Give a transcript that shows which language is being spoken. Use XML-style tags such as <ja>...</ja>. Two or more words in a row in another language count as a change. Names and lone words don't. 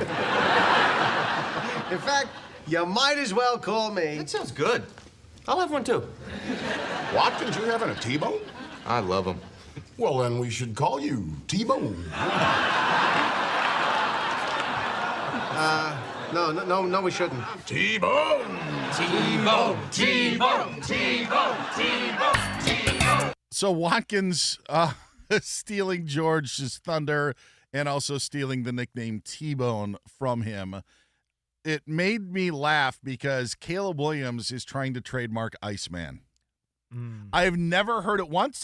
<en>In fact, you might as well call me. That sounds good. I'll have one too. Watkins, you having a T-bone? I love them. Well, then we should call you T-bone. No, we shouldn't. T-bone. T-bone. T-bone. T-bone. T-bone. T-bone. So Watkins stealing George's thunder and also stealing the nickname T-Bone from him. It made me laugh because Caleb Williams is trying to trademark Iceman. I've never heard it once.</en>